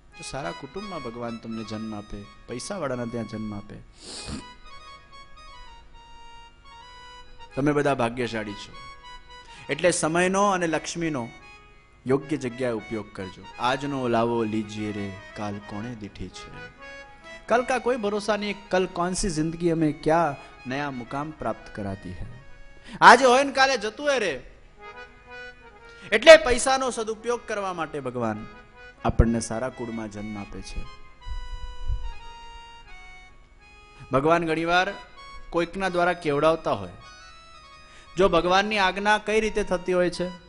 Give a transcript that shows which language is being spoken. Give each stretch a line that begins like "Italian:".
Gujarati: તો સારા કુટુંબમાં ભગવાન તમને જન્મ આપે, પૈસાવાળાના ત્યાં જન્મ આપે. તમે બધા ભાગ્યશાળી છો. એટલે સમયનો અને લક્ષ્મીનો યોગ્ય જગ્યાએ ઉપયોગ કરજો. આજનો લાવો લીજીએ રે, કાલ કોણે દીઠી છે.
Hindi: कल का कोई भरोसा नहीं, कल कौन सी जिंदगी हमें क्या नया मुकाम प्राप्त कराती है.
Gujarati: આજે હોય ને કાલે જતું રે. એટલે પૈસાનો સદુપયોગ કરવા માટે ભગવાન આપણને સારા કુળમાં જન્મ આપે છે. ભગવાન ઘણીવાર કોઈકના દ્વારા કેવડાવતા હોય. જો ભગવાનની આજ્ઞા કઈ રીતે થતી હોય છે?